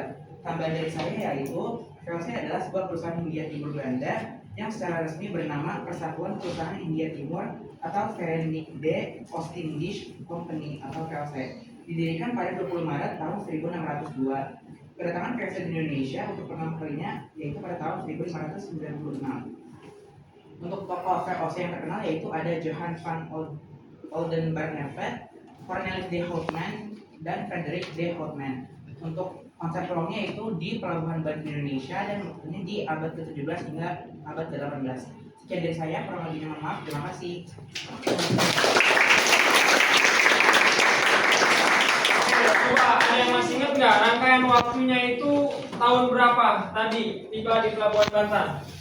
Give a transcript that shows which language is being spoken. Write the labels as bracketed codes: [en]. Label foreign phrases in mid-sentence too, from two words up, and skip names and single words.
[id] Tambahan dari saya yaitu VOC adalah sebuah perusahaan Hindia Timur Belanda yang secara resmi bernama Persatuan Perusahaan Hindia Timur atau Verenigde Oostindische Compagnie atau VOC. Didirikan pada 20 Maret tahun 1602. Kedatangan VOC di Indonesia untuk pertama kalinya yaitu pada tahun 1596. Untuk tokoh VOC yang terkenal yaitu ada Johann van Oldenbarneveldt, Cornelis de Houtman, dan Frederik de Houtman. Untuk konsep ruangnya itu di Pelabuhan Bali Indonesia dan waktunya di abad ke-17 hingga abad ke-18. Sekian dari saya, kurang lebihnya mohon maaf. Terima kasih. Coba ada yang masih ingat nggak rangkaian waktunya itu tahun berapa tadi tiba di Pelabuhan Banten?